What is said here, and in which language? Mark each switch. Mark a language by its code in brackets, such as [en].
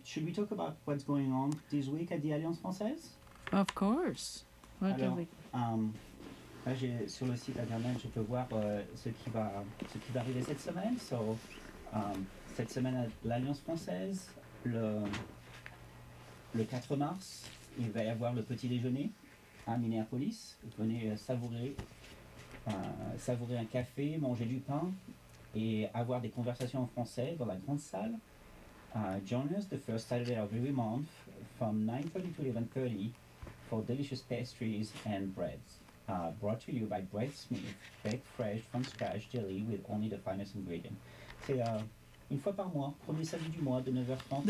[en] should we talk about what's going on this week at the Alliance Française? Of course. What do we... [fr] Là, j'ai, sur le site internet, je peux voir ce qui va arriver cette semaine. So, cette semaine, l'Alliance Française, le 4 mars, il va y avoir le petit déjeuner à Minneapolis. Venez savourer un café, manger du pain et avoir des conversations en français dans la grande salle. [en] Join us the first Saturday of every month from 9:30 to 11:30 for delicious pastries and breads. Brought to you by Brett Smith, baked fresh from scratch daily with only the finest ingredients. [fr] C'est une fois par mois, premier samedi du mois, de 9h30